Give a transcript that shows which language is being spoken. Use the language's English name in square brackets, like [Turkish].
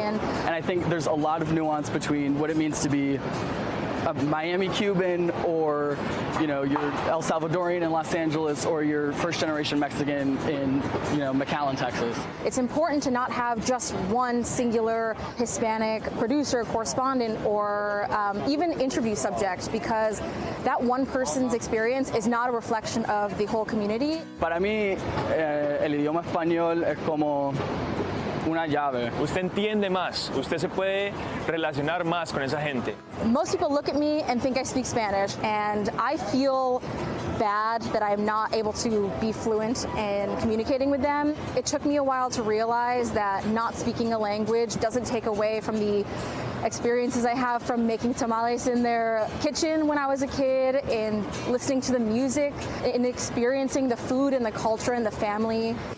[English] And I think there's a lot of nuance between what it means to be a Miami Cuban or, you know, you're El Salvadorian in Los Angeles or you're first-generation Mexican in, you know, McAllen, Texas. It's important to not have just one singular Hispanic producer, correspondent, or even interview subject, because that one person's experience is not a reflection of the whole community. [Spanish] Para mí, el idioma español es como una llave. Usted entiende más, usted se puede relacionar más con esa gente. [English] Most people look at me and think I speak Spanish, and I feel bad that I'm not able to be fluent in communicating with them. It took me a while to realize that not speaking a language doesn't take away from the experiences I have from making tamales in their kitchen when I was a kid, and listening to the music, and experiencing the food and the culture and the family.